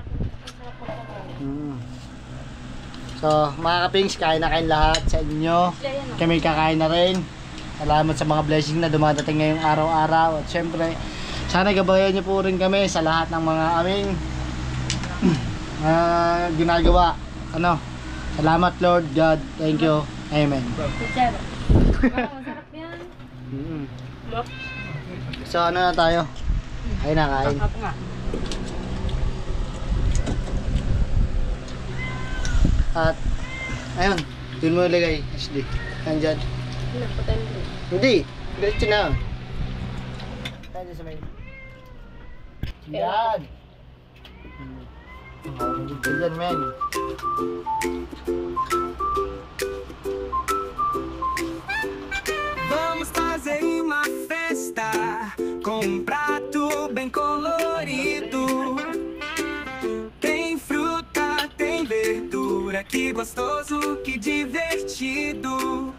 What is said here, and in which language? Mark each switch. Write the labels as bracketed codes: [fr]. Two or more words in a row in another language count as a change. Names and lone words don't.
[tl] So, mga kapings, kain na kain lahat sa inyo. Kami kakain na rin. Salamat sa mga blessing na dumadating ngayong araw-araw. At syempre, sana gabayan niyo po rin kami sa lahat ng mga aming ginagawa. Salamat Lord God. [en] Thank you. Amen. [tl] Teacher. Masarap yan. So, ano na tayo? Kain na, kain. Ako nga. At, ayun. Doon mo ilagay, Ashley. Nandyan. Hindi. Diretso na. Nandyan sa may... Yan. Yan, men. [pt] Vamos fazer uma festa com um prato bem colorido. Tem fruta, tem verdura, que gostoso, que divertido.